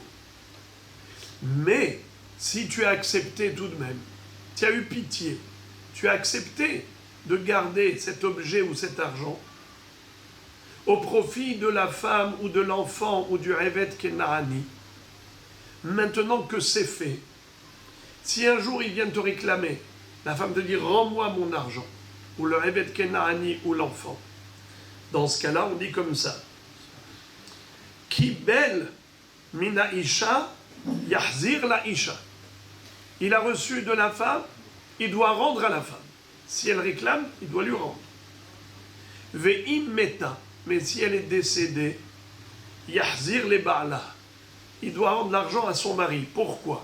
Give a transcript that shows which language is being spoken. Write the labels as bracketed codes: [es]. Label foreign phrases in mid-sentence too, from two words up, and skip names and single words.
[fr] Mais si tu as accepté tout de même, tu as eu pitié, tu as accepté de garder cet objet ou cet argent au profit de la femme ou de l'enfant ou du [he] עבד כנעני, [fr] maintenant que c'est fait, si un jour il vient te réclamer, la femme te dit « rends-moi mon argent » ou le [he] עבד כנעני [fr] ou l'enfant. Dans ce cas-là, on dit comme ça. « [he] קיבל מינה אשה יחזיר לה אשה [fr] » Il a reçu de la femme, il doit rendre à la femme. Si elle réclame, il doit lui rendre. « [he] ואם מתה [fr] » mais si elle est décédée, [he] יחזיר לבעלה. [fr] Il doit rendre l'argent à son mari. Pourquoi?